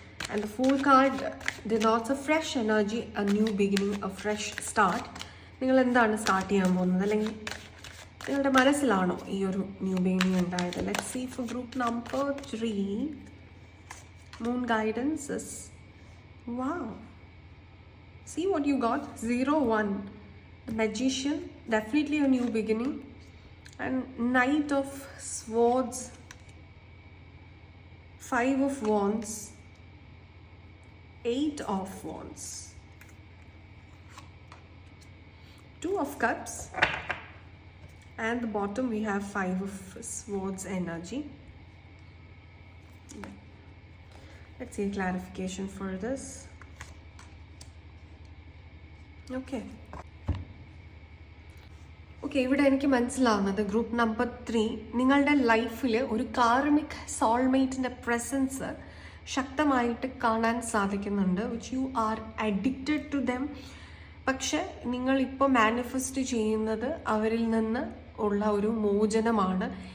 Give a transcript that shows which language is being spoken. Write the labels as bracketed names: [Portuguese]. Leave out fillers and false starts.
[English] And the fool card denotes a fresh energy, a new beginning, a fresh start. [Malayalam] നിങ്ങൾ എന്താണ് start ചെയ്യാൻ പോകുന്നത്, അല്ലെങ്കിൽ നിങ്ങളുടെ മനസ്സിലാണോ ഈ ഒരു ന്യൂ ബിഗിനിങ് ഉണ്ടായത്? [English] Let's see for group number 3 moon guidances. Wow, see what you got. 0, 1, the Magician, definitely a new beginning, and Knight of Swords, 5 of Wands, 8 of Wands, 2 of Cups, and the bottom we have 5 of Swords energy. Let's see a clarification for this. [Malayalam] Okay okay, ഇവിടെ എനിക്ക് മനസ്സിലാവുന്നത് group number 3, നിങ്ങളുടെ ലൈഫിൽ ഒരു karmic സോൾമേറ്റിൻ്റെ presence ശക്തമായിട്ട് കാണാൻ സാധിക്കുന്നുണ്ട്. [English] Which you are addicted to them. [Malayalam] പക്ഷെ നിങ്ങളിപ്പോൾ മാനിഫെസ്റ്റ് ചെയ്യുന്നത് അവരിൽ നിന്ന് ഉള്ള ഒരു മോചനമാണ്.